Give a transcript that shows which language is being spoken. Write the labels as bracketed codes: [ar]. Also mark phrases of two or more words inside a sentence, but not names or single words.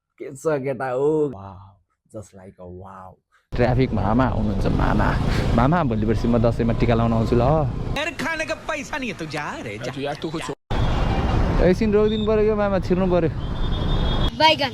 [ne] के छ केटा हो [en] wow just like a wow [ne] ट्राफिक मामा हुनुहुन्छ मामा मामा भोलि पर्सि म दसैँमा टिका लाउन आउँछु ल [hi] यार खाने का पैसा नहीं है तो जा रे जा यार तू कुछ [ne] एकछिन रोकिदिनु पर्यो क्या मामा छिर्नु पर्यो बैगन